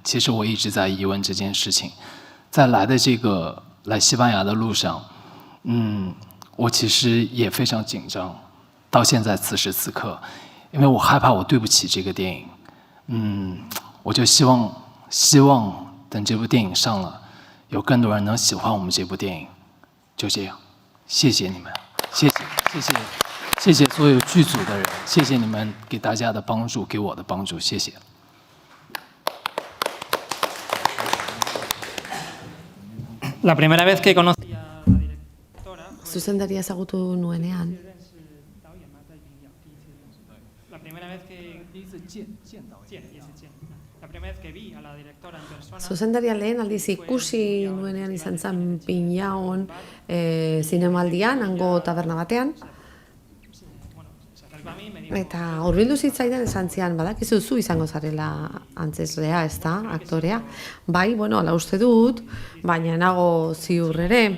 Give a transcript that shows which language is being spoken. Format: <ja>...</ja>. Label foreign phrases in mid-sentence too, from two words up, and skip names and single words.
<zh>其实我一直在疑问这件事情。在来西班牙的路上，我其实也非常紧张，到现在此时此刻，因为我害怕我对不起这个电影。我就希望等这部电影上了，有更多人能喜欢我们这部电影。就这样，谢谢你们，谢谢所有剧组的人，谢谢你们给大家的帮助，给我的帮助，谢谢。</zh> <es>La primera vez que conocí a la directora.</es> <eu>Zuzendaria ezagutu nuenean.</eu> <es>La primera vez que vi a la directora en persona.</es> <eu>Zuzendaria lehen aldiz ikusi nuenean izan zen Pinaon zinemaldian, hango taberna batean. Eta hurbildu zitzaidan esan zian, badakizu zu izango zarela antzeslea, ez da, aktorea. Bai, bueno, ala uste dut, baina nago ziur ere.</eu>